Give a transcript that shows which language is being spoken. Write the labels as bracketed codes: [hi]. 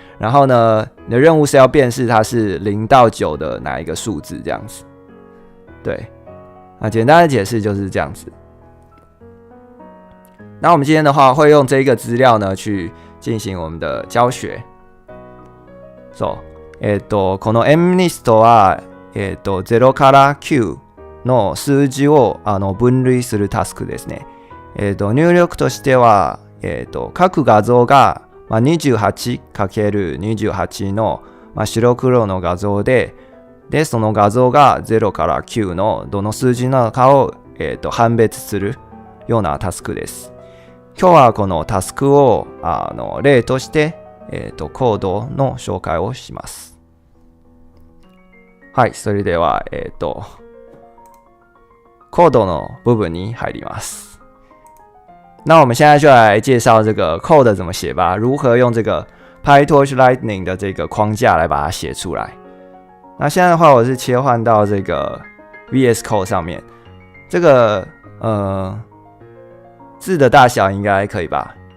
[zh] 然后呢，你的任务是要辨识它是0到9的哪一个数字这样子。对，那简单的解释就是这样子。那我们今天的话会用这个资料呢去进行我们的教学。 [ja] そう、この MNIST は、0から9の数字を分類するタスクですね。入力としては、各画像が、28×28 の、白黒の画像で、その画像が0から9のどの数字なのかを、判別するようなタスクです。今日はこのタスクを例として、コードの紹介をします。はい、それでは、コードの部分に入ります。 [zh] 那我们现在就来介绍这个 code 怎么写吧，如何用这个 PyTorch Lightning 的这个框架来把它写出来。那现在的话，我是切换到这个 VS Code 上面，这个字的大小应该可以吧？